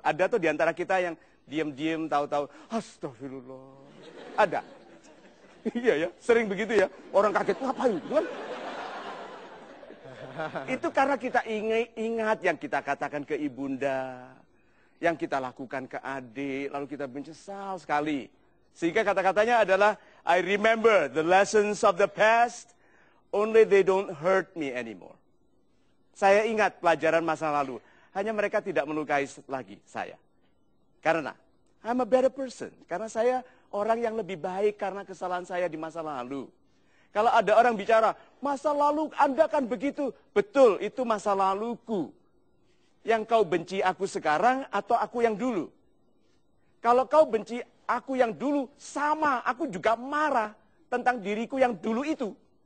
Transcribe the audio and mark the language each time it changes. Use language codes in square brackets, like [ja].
[id] Ada tuh di antara kita yang diam-diam, tahu-tahu, astagfirullah. Ada. Iya ya, sering begitu ya. Orang kaget, ngapain? Kan? Itu karena kita ingat yang kita katakan ke ibunda, yang kita lakukan ke adik, lalu kita menyesal sekali. Sehingga kata-katanya adalah, [en] I remember the lessons of the past, only they don't hurt me anymore. [id] Saya ingat pelajaran masa lalu, hanya mereka tidak melukai lagi saya. Karena, [en] I'm a better person. [id] Karena saya orang yang lebih baik karena kesalahan saya di masa lalu. Kalau ada orang bicara, masa lalu Anda kan begitu. Betul, itu masa laluku. Yang kau benci aku sekarang atau aku yang dulu? Kalau kau benci aku yang dulu, sama, aku juga marah tentang diriku yang dulu itu.